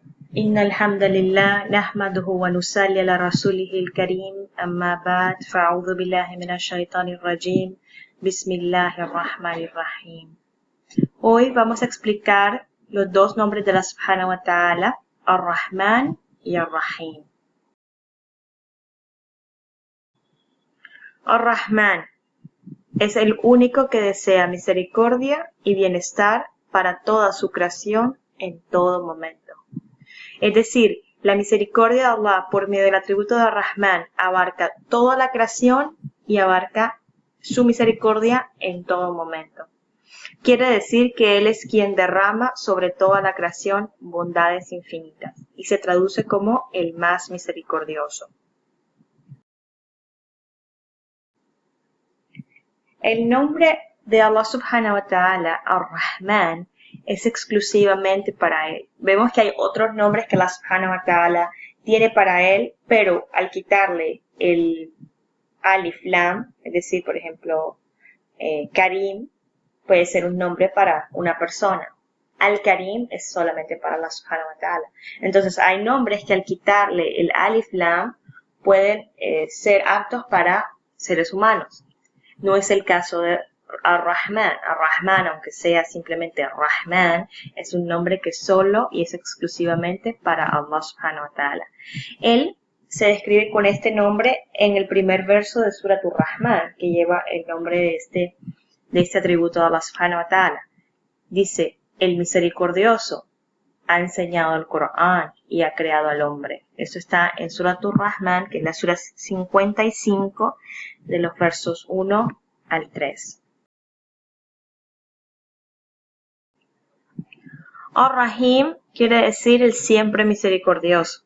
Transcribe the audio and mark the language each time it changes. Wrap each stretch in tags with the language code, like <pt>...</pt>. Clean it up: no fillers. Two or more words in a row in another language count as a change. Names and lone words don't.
<ar>إن الحمد لله نحمده ونصلي على رسوله الكريم أما بعد فأعوذ بالله من الشيطان الرجيم بسم الله الرحمن الرحيم.</ar> <es>Hoy vamos a explicar los dos nombres de Allah</es> <ar>سبحانه وتعالى,</ar> <es>Ar-Rahman y Ar-Rahim. Ar-Rahman es el único que desea misericordia y bienestar para toda su creación en todo momento. Es decir, la misericordia de Allah por medio del atributo de Ar-Rahman abarca toda la creación y abarca su misericordia en todo momento. Quiere decir que Él es quien derrama sobre toda la creación bondades infinitas y se traduce como el más misericordioso. El nombre de Allah</es> <ar>سبحانه وتعالى,</ar> <es>Ar-Rahman, es exclusivamente para Él. Vemos que hay otros nombres que Allah</es> <ar>سبحانه وتعالى</ar> <es>tiene para Él, pero al quitarle el</es> <ar>ألف لام,</ar> <es>es decir, por ejemplo, Karim, puede ser un nombre para una persona. Al-Karim es solamente para Allah</es> <ar>سبحانه وتعالى.</ar> <es>Entonces hay nombres que al quitarle el</es> <ar>ألف لام</ar> <es>pueden ser aptos para seres humanos. No es el caso de Ar-Rahman. Ar-Rahman, aunque sea simplemente Rahman, es un nombre que solo y es exclusivamente para Allah</es> <ar>سبحانه وتعالى.</ar> <es>Él se describe con este nombre en el primer verso de Surat Ar-Rahman, que lleva el nombre de este atributo de Allah</es> <ar>سبحانه وتعالى.</ar> <es>Dice, el misericordioso ha enseñado el Corán y ha creado al hombre. Eso está en Surat Ar-Rahman, que es la sura 55, de los versos 1 al 3. Ar-Rahim quiere decir el siempre misericordioso.</es>